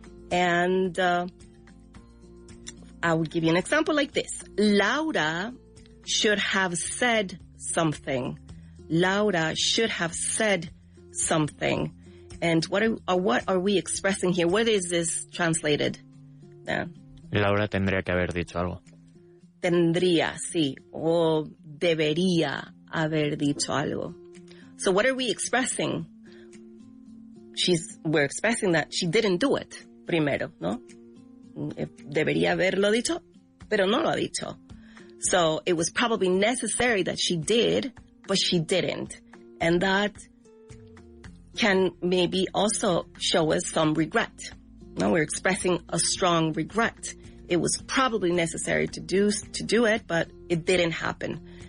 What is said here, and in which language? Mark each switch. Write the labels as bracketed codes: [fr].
[en] And I would give you an example like this. Laura should have said something. Laura should have said something. And what are we expressing here? What is this translated? [es] Laura tendría que haber dicho algo. Tendría, sí. O debería haber dicho algo. [en] So what are we expressing? we're expressing that she didn't do it [es] primero, ¿no? Debería haberlo dicho, pero no lo ha dicho. [en] So it was probably necessary that she did, but she didn't. And that can maybe also show us some regret. No, we're expressing a strong regret. It was probably necessary to do it, but it didn't happen.